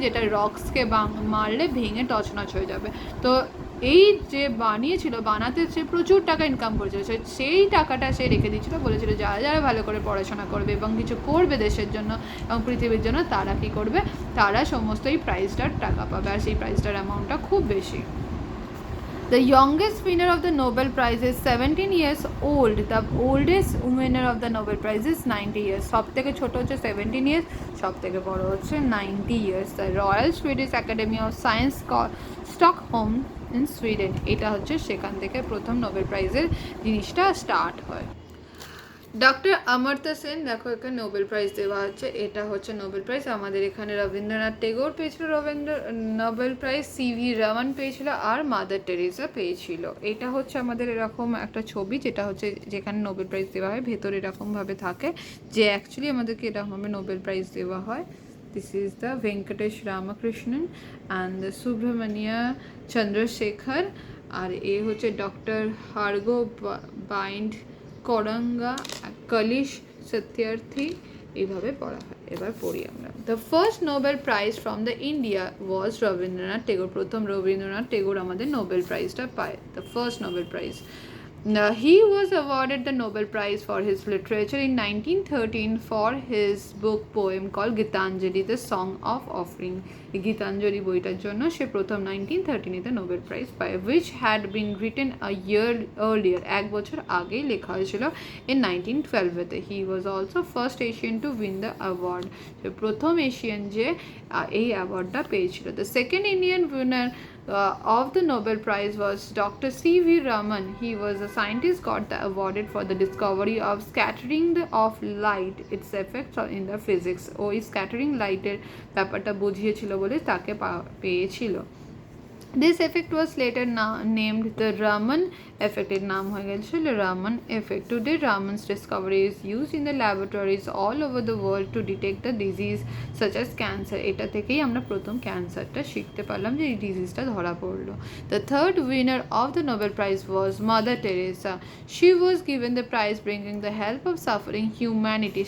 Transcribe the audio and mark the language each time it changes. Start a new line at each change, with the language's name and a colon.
Bangla: যেটা রক্সকে মারলে ভেঙে তছনছ হয়ে যাবে। তো এই যে বানিয়েছিল, বানাতে সে প্রচুর টাকা ইনকাম করেছিল, সেই টাকাটা সে রেখে দিয়েছিল, বলেছিল যারা যারা ভালো করে পড়াশোনা করবে এবং কিছু করবে দেশের জন্য এবং পৃথিবীর জন্য, তারা কী করবে? তারা সমস্ত এই প্রাইজটার টাকা পাবে, আর সেই প্রাইজটার অ্যামাউন্টটা খুব বেশি।
English: The youngest winner of the Nobel Prize is 17 years old. The oldest winner of the Nobel Prize is 90 years.
Bangla: সব থেকে ছোট হচ্ছে
English: 17 years,
Bangla: সব থেকে বড় হচ্ছে
English: 90 years. The Royal Swedish Academy of Science, Stockholm in Sweden.
Bangla: এটা হচ্ছে সেখান থেকে প্রথম নোবেল প্রাইজের জিনিসটা স্টার্ট হয়। ডক্টর অমর্ত্য সেন, দেখো এখানে নোবেল প্রাইজ দেওয়া হচ্ছে, এটা হচ্ছে নোবেল প্রাইজ। আমাদের এখানে রবীন্দ্রনাথ টেগোর পেয়েছিল নোবেল প্রাইজ, সিভি রমন পেয়েছিল, আর মাদার টেরেসা পেয়েছিল। এটা হচ্ছে আমাদের এরকম একটা ছবি, যেটা হচ্ছে যেখানে নোবেল প্রাইজ দেওয়া হয়, ভেতরে এরকমভাবে থাকে যে অ্যাকচুয়ালি আমাদেরকে এরকমভাবে নোবেল প্রাইজ দেওয়া হয়।
English: This is the Venkatesh Ramakrishnan and the Subramania Chandrasekhar,
Bangla: আর এ হচ্ছে ডক্টর হার্গো বাইন্ড করঙ্গা, কলিশ সত্যার্থী, এইভাবে পড়া হয়। এবার পড়ি আমরা।
English: The first Nobel prize from the India was Rabindranath Tagore.
Bangla: প্রথম রবীন্দ্রনাথ টেগোর আমাদের নোবেল প্রাইজটা পায়,
English: The first Nobel prize. He was awarded the Nobel Prize for his literature in 1913 for his book poem called Gitanjali, the Song of Offering.
Bangla: Gitanjali বইটার জন্য সে প্রথম 1913-তে Nobel prize পায়,
English: which had been written a year earlier,
Bangla: এক বছর আগেই লেখা হয়েছিল,
English: in 1912-
Bangla: তে।
English: He was also first Asian to win the award,
Bangla: সে প্রথম এশিয়ান যে এই অ্যাওয়ার্ডটা পেয়েছিল।
English: The second Indian winner of the Nobel Prize was Dr. C.V. Raman. He was a scientist got awarded for the discovery of scattering of light, its effects in the physics.
Bangla: ওই scattering লাইটের ব্যাপারটা বুঝিয়েছিল বলে তাকে পেয়েছিল।
English: This effect was later named the Raman effect.
Bangla: এর নাম হয়ে গেছিল Raman effect.
English: Today, Raman's discovery is used in the laboratories all over the world to detect the disease such as cancer.
Bangla: এটা থেকেই আমরা প্রথম ক্যান্সারটা শিখতে পারলাম, যে এই ডিজিজটা ধরা পড়লো।
English: The third winner of the Nobel Prize was Mother Teresa. She was given the prize bringing the help of suffering humanity.